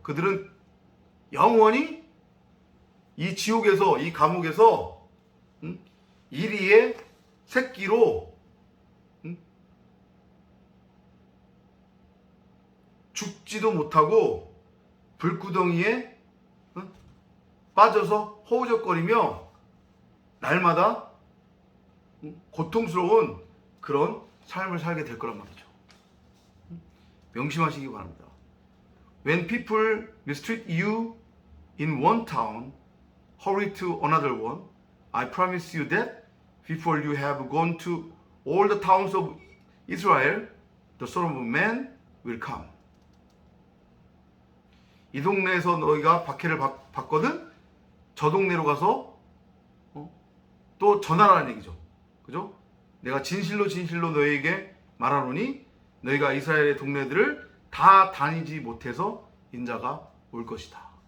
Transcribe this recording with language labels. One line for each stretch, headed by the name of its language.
Korean: 그들은 영원히 이 지옥에서, 이 감옥에서 이리의 새끼로 죽지도 못하고 불구덩이에 빠져서 허우적거리며 날마다 고통스러운 그런 삶을 살게 될 거란 말이죠. 명심하시기 바랍니다.
English: When people mistreat you in one town, hurry to another one. I promise you that before you have gone to all the towns of Israel, the Son of Man will come.
Korean: 이 동네에서 너희가 박해를 받거든 저 동네로 가서 또 전하라는 얘기죠. 그죠? 내가 진실로 진실로 너희에게 말하노니 너희가 이스라엘의 동네들을 다 다니지 못해서 인자가 올 것이다.